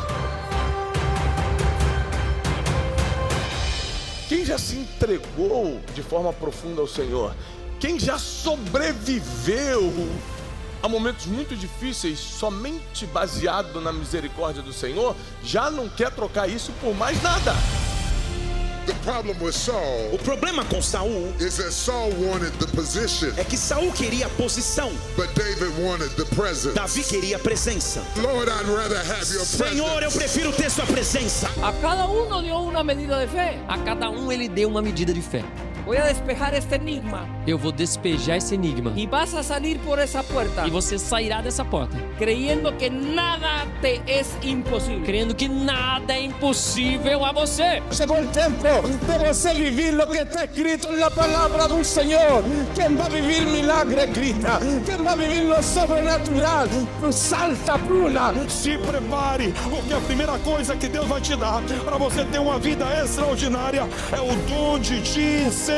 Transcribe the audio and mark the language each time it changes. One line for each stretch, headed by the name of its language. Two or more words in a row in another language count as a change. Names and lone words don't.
Portuguese: Quem já se entregou de forma profunda ao Senhor? Quem já sobreviveu a momentos muito difíceis somente baseado na misericórdia do Senhor, já não quer trocar isso por mais nada.
English: The problem with Saul
Portuguese: O problema com Saul
English: is that Saul wanted the position,
Portuguese: é que Saul queria a posição,
English: but David wanted the presence.
Portuguese: Davi queria a presença.
English: Lord, I'd rather have your
Portuguese: Senhor, eu
English: presence.
Portuguese: prefiro ter sua presença.
Spanish: A cada uno dio una medida de fe.
Portuguese: A cada ele deu uma medida de fé.
Spanish: Voy a despejar este enigma.
Portuguese: Eu vou despejar esse enigma.
Spanish: Y vas a salir por esa puerta.
Portuguese: E você sairá dessa porta.
Spanish: Creyendo que nada te es imposible.
Portuguese: Crendo que nada é impossível a você. Chegou o tempo de você viver o que está escrito na palavra do Senhor. Quem vai viver milagre grita. Quem vai viver no sobrenatural salta, pula. Se prepare, porque a primeira coisa que Deus vai te dar para você ter uma vida extraordinária é o dom de discernimento.